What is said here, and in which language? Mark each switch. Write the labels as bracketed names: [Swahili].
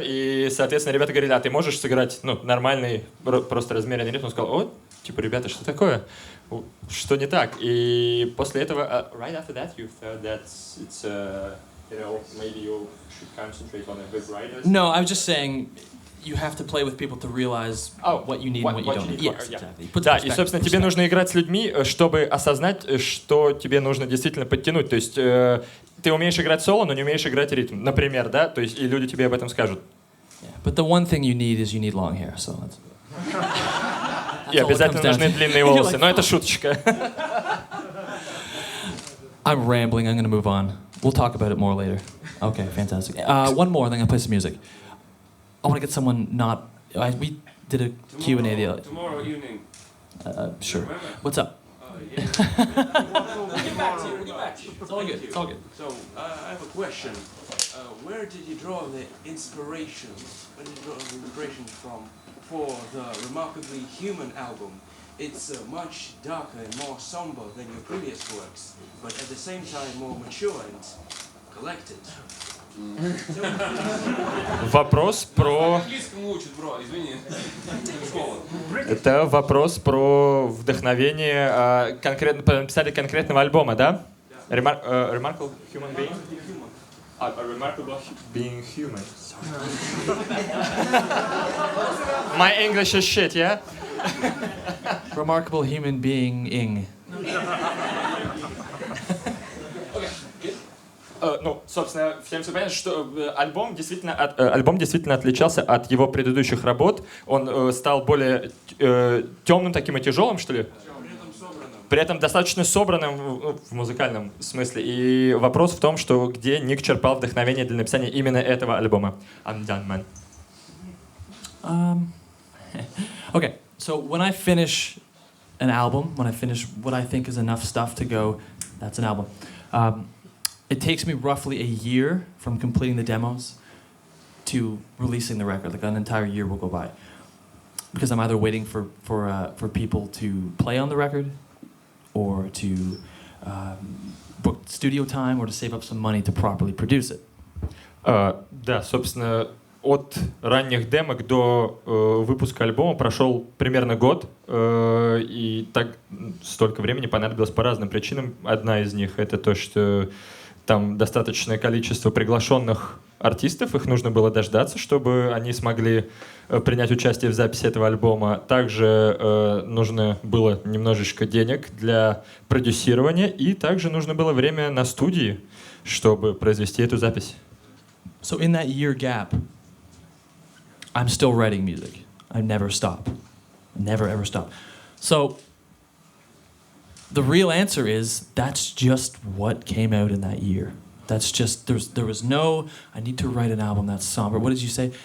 [Russian] И, соответственно, ребята говорили, ты можешь сыграть, нормальный, просто размеренный ритм? Он сказал, ребята, что такое? Что не так? И после этого, [English] right after that, you thought that it's, maybe you should concentrate on a vibrato? No, I was just saying, you have to play with people to realize what you need and what you don't need. Yes, exactly. [Russian] Да, и, собственно, тебе нужно играть с людьми, чтобы осознать, что тебе нужно действительно подтянуть. То есть ты умеешь играть соло, но не умеешь играть ритм. Например, да? То есть и люди тебе об этом скажут. [English] But the one thing you need long hair, so that's... [Russian] И обязательно нужны длинные волосы. Но это шуточка. [English] I'm rambling. I'm going to move on. We'll talk about it more later. Okay, fantastic. One more, then I'm going to play some music. I want to get someone not... we did a Q&A the other... Tomorrow evening. Sure. Remember? What's up? Yeah. We'll get back to you. It's all good. It's all good. So, I have a question. Where did you draw the inspiration? Where did you draw the inspiration from for the Remarkably Human album? It's much darker and more somber than your previous works, but at the same time more mature and collected. [Russian] Вопрос про... Английскому учат, бро, извини. Это вопрос про вдохновение конкретно, по написанию конкретного альбома, да? [English] Remarkable Human Being? A Remarkable Being Human. My English is shit, yeah? Remarkable Human Being-ing. [Russian] Собственно, всем все понятно, что альбом действительно отличался от его предыдущих работ. Он стал более темным таким и тяжелым, что ли? При этом достаточно собранным в музыкальном смысле. И вопрос в том, что где Ник черпал вдохновение для написания именно этого альбома. [English] I'm done, man. Okay, so when I finish an album, when I finish what I think is enough stuff to go, that's an album. It takes me roughly a year from completing the demos to releasing the record. Like an entire year will go by, because I'm either waiting for people to play on the record, or to book studio time, or to save up some money to properly produce it. [Russian] Да, собственно, от ранних демок до выпуска альбома прошел примерно год, и так столько времени понадобилось по разным причинам. Одна из них — это то, что там достаточное количество приглашенных артистов, их нужно было дождаться, чтобы они смогли принять участие в записи этого альбома. Также нужно было немножечко денег для продюсирования, и также нужно было время на студии, чтобы произвести эту запись. [English] So in that year gap, I'm still writing music. I never stop. Never ever stop. So the real answer is that's just what came out in that year. That's just, there was no, I need to write an album that's somber. What did you say?